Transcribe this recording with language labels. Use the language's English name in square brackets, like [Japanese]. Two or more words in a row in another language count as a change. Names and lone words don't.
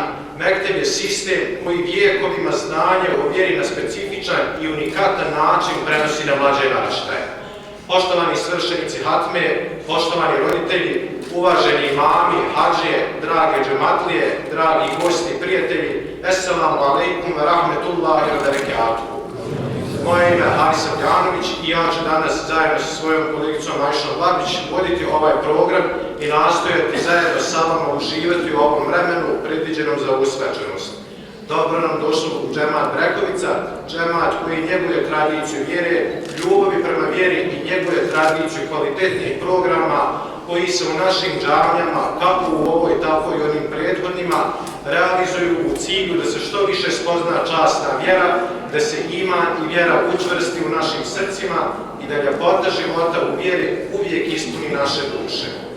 [Bosnian] Mekteb je sistem koji vijekovima znanje o vjeri na specifičan i unikatan način prenosi na mlađe naraštaje. Poštovani svršenici hatme, poštovani roditelji, uvaženi imami, hadžije, drage džematlije, dragi gosti, prijatelji, [Arabic] السلام عليكم ورحمة الله وبركاته. [Bosnian] Moje ime je Haris Abdjanović i ja ću danas zajedno sa svojom kolegicom Ajšom Babić voditi ovaj program i nastojati zajedno sa vama uživati u ovom vremenu predviđenom za ovu svečanost. Dobro nam došlo u džemat Brekovica, džemat koji njeguje tradiciju vjere, ljubavi prema vjeri i njeguje tradiciju kvalitetnih programa koji se u našim džamijama, kako u ovoj, tako i onim prethodnima, realizuju u cilju da se što više spozna časna vjera, da se iman i vjera učvrsti u našim srcima i da ljepota života u vjeri uvijek ispuni naše duše.